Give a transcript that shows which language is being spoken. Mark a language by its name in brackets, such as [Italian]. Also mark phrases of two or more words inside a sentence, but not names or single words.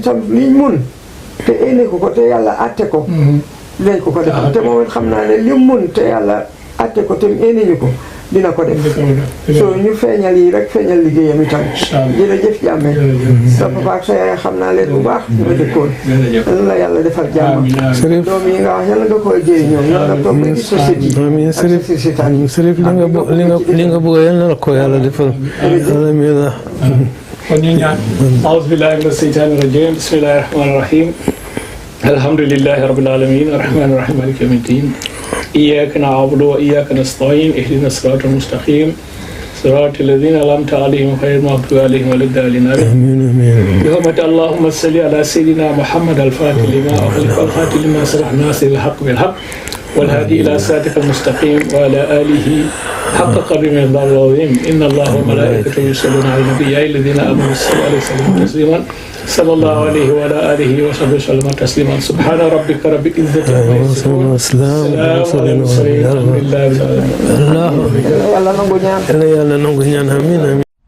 [Wolof] sam liñ mun te éene ko te yàlla atte ko dinañ ko defal te moom it xam naa ne li mun te yàlla atte ko te éene ñu ko dina ko def so ñu feeñal yi rek feeñal liggéeyam itam jërëjëf Jammeh sa papa ak sa yaay xam naa leen bu baax ñu ma dëkkoon yal na yàlla defal jàmm doom yi nga wax yàlla nga koy jëriñoo ñoo nga toog rek société amiin Serif li nga bëgg yal na la ko yàlla defal alhamdulilah kon ñu ñaan [Arabic] أعوذ بالله من الشيطان الرجيم بسم الله الرحمن الرحيم الحمد لله رب العالمين الرحمن الرحيم مالك يوم الدين إياك نعبد وإياك نستعين اهدنا الصراط المستقيم صراط الذين أنعمت عليهم غير المغضوب عليهم ولا الضالين آمين بحرمة اللهم صل على سيدنا محمد الفاتح لما أغلق والخاتم لما سبق ناصر الحق بالحق والهادي إلى صراطك المستقيم وعلى آله حق قدر من الله العظيم إن الله وملائكته يصلون على النبي يا الذين آمنوا صلوا عليه وسلموا تسليما صلى الله عليه وعلى آله وصحبه وسلم تسليما سبحان ربك رب العزة عما يصفون وسلام على المرسلين الحمد لله رب العالمين [Wolof] Allah yàlla nangu ñaan amiin